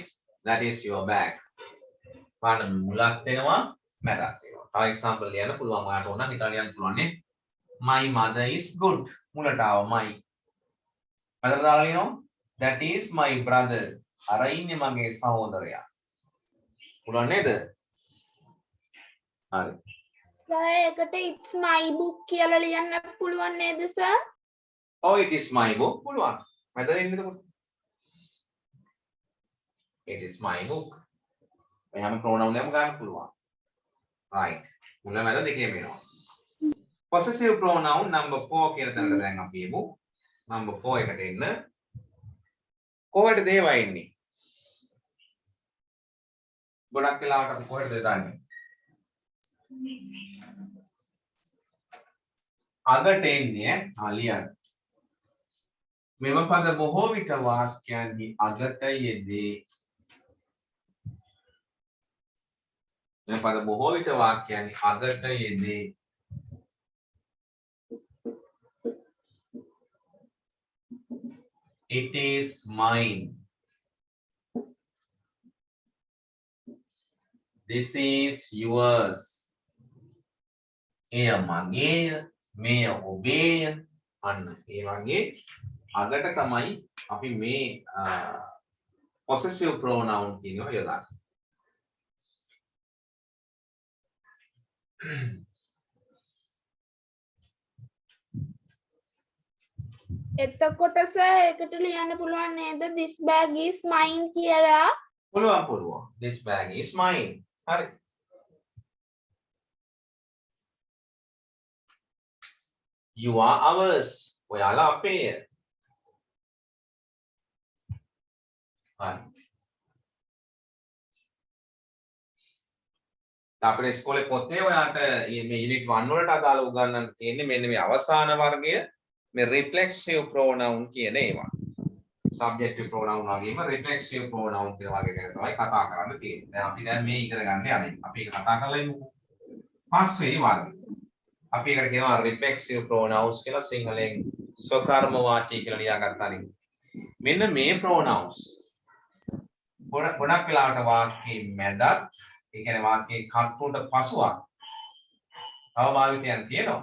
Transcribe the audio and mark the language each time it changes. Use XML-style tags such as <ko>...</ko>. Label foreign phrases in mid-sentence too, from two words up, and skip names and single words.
<en>That is your bag.</en> <si>පාන මුලක් දෙනවා මැදක් දෙනවා. තව example ලියන්න පුළුවන් ඔයාලට ඕන නිකන් ලියන්න පුළුවන් නේ.</si> <en>My mother is good.</en> <si>මුලට ආව my. මැදට දාලා ලියනවා.</si> <en>That is my brother.</en> <si>අර ඉන්නේ මගේ සහෝදරයා. පුළුවන් නේද? හරි. සර් ඒකට</si> <en>it's my book</en> <si>කියලා ලියන්න පුළුවන් නේද සර්?</si> <en>Oh, it is my book.</en> <si>පුළුවන්. මැදට එන්නේ එතකොට.</si> <en>It is my book. We have a pronoun name</en> <si>ගන්න පුළුවන්.</si> <en>Right.</en> <si>මුල මැද දෙකේම එනවා.</si> <en>possessive pronoun number 4</en> <si>කියන තැනට දැන් අපි යමු. number 4 එකට එන්න. කොහෙටද ඒවා එන්නේ? ගොඩක් වෙලාවට අපි කොහෙටද දාන්නේ? අගට එන්නේ ලියන්න. මෙම පද බොහෝ විට වාක්‍යයන්හි අගට යෙදේ. මෙම පද බොහෝ විට වාක්‍යයන්හි අගට යෙදේ.</si> <en>It is mine. This is yours.</en> <si>එය මගේය, මෙය ඔබේය. අන්න ඒ වගේ අගට තමයි අපි මේ</si> <en>possessive pronoun</en> <si>කියනවා යොදන්නේ. එතකොට සර් ඒකට ලියන්න පුළුවන් නේද</si> <en>this bag is mine</en> <si>කියලා? පුළුවන්.</si> <en>This bag is mine. හරි. You are ours.</en> <si>ඔයාලා අපේය. හරි. අපේ ඉස්කෝලේ පොතේ ඔයාට මේ යුනිට් 1 වලට අදාළ උගන්වන්න තියෙන්නේ මෙන්න මේ අවසාන වර්ගය මේ</si> <en>reflexive pronoun</en> <si>කියන ඒවා.</si> <en>subjective pronoun</en> <si>වගේම</si> <en>reflexive pronoun</en> <si>කියන වගේ ගැන තමයි කතා කරන්න තියෙන්නේ. දැන් අපි දැන් මේ ඉගෙන ගන්න යන්නේ. අපි ඒක කතා කරලා ඉමුකෝ. පස්වෙනි වර්ගය. අපි ඒකට කියනවා</si> <en>reflexive pronouns</en> <si>කියලා සිංහලෙන් ස්වකර්ම වාචී කියලා ලියාගත්තා නේ. මෙන්න මේ pronouns ගොඩක් වෙලාවට වාක්‍යයේ මැදත් ඒ කියන්නේ වාක්‍යයේ කර්තෘට පසුවක් අවභාවිතයන් තියෙනවා.</si>